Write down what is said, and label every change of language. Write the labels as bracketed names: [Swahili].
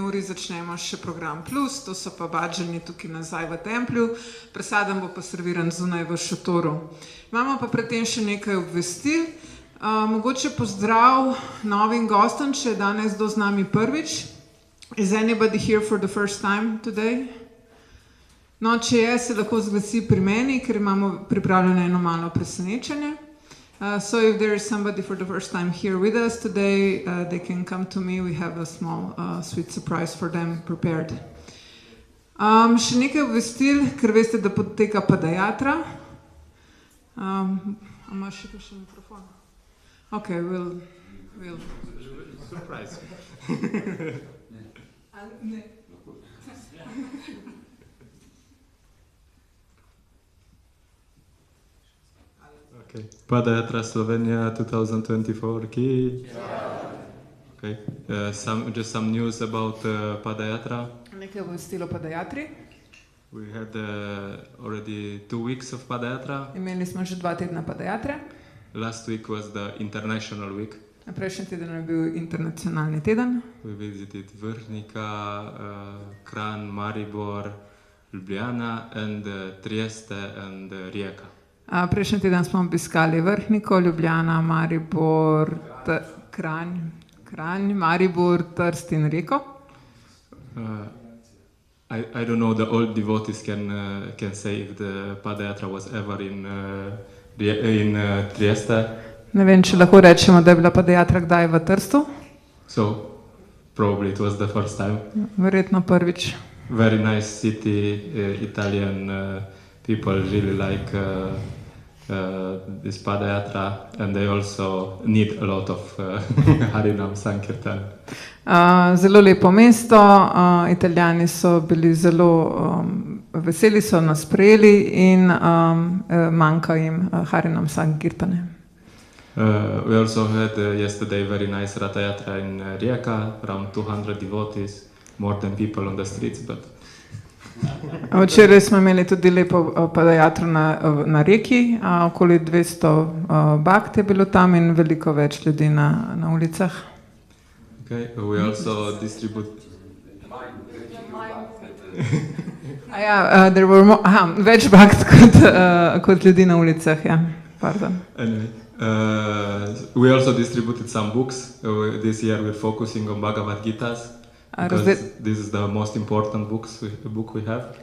[Slovenian] uri začnemo še program plus, to so pa badžani tukaj nazaj v templju. Prasadam bo pa serviran zunaj v šotoru. Imamo pa predtem še nekaj obvestil. Mogoče pozdrav novim gostom, če je danes do z nami prvič. [English] Is anybody here for the first time today? [Slovenian] No, če je, se lahko zglasi pri meni, ker imamo pripravljeno eno malo presenečenje. [English] So if there is somebody for the first time here with us today, they can come to me. We have a small sweet surprise for them prepared. [Slovenian] Še nekaj obvestil, ker veste, da poteka padajatra. Imaš še kakšen mikrofon? [English] Ok, we'll... Surprise. [Slovenian] Ne. [English] Okay. Padayatra Slovenia 2024 ki. Okay. Just some news about Padayatra. [Slovenian] Nekaj obvestil o padajatri. [English] We had already 2 weeks of Padayatra. [Slovenian] Imeli smo že 2 tedna padajatre. [English] Last week was the International Week. [Slovenian] Prejšnji teden je bil internacionalni teden. [English] We visited Vrhnika, Kranj, Maribor, Ljubljana and Trieste and Rijeka. [Slovenian] Prejšnji teden smo obiskali Vrhniko, Ljubljana, Maribor, Kranj, Maribor, Trst in Rijeko. [English] I don't know, the old devotees can say if the Padayatra was ever in Trieste. [Slovenian] Ne vem, če lahko rečemo, da je bila padajatra kdaj v Trstu. [English] So probably it was the first time. [Slovenian] Verjetno prvič. [English] Very nice city, Italian people really like this Padayatra and they also need a lot of Harinam Sankirtan. [Slovenian] Zelo lepo mesto, Italijani so bili zelo veseli, so nas sprejeli in manjka jim Harinam Sankirtane. [English] We also had yesterday very nice Ratayatra in Rijeka, around 200 devotees, more than people on the streets, but... [Slovenian] Včeraj smo imeli tudi lepo padajatro na Rijeki, okoli 200 bakt je bilo tam in veliko več ljudi na ulicah. [English] Okay, we also distribute... There were [Slovenian] več bakt kot ljudi na ulicah, ja, pardon. [English] Anyway, we also distributed some books. This year we're focusing on Bhagavad Gitas. Because this is the most important book we have.